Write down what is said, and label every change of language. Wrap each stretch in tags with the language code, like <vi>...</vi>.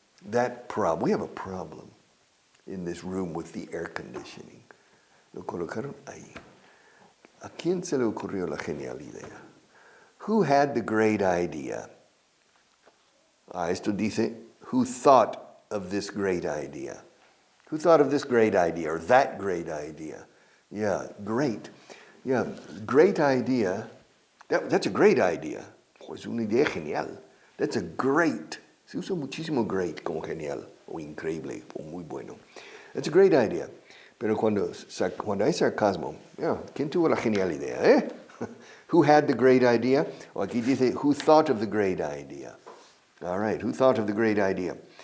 <en>We have a problem in this room with the air conditioning.</en> <es>Lo colocaron ahí. ¿A quién se le ocurrió la genial idea?</es> <en>Who had the great idea?</en> <es>Esto dice,</es> <en>who thought of this great idea? Who thought of this great idea or that great idea? Yeah, great. Yeah, great idea. That's a great idea.</en> <es>Es una idea genial.</es> <en>That's a great.</en> <es>Se usa muchísimo great como genial o increíble o muy bueno.</es> <en>That's a great idea.</en> <es>Pero cuando hay sarcasmo, ¿quién tuvo la genial idea?</es> <en>Who had the great idea?</en> <es>O aquí dice,</es> <en>who thought of the great idea? All right, who thought of the great idea?</en>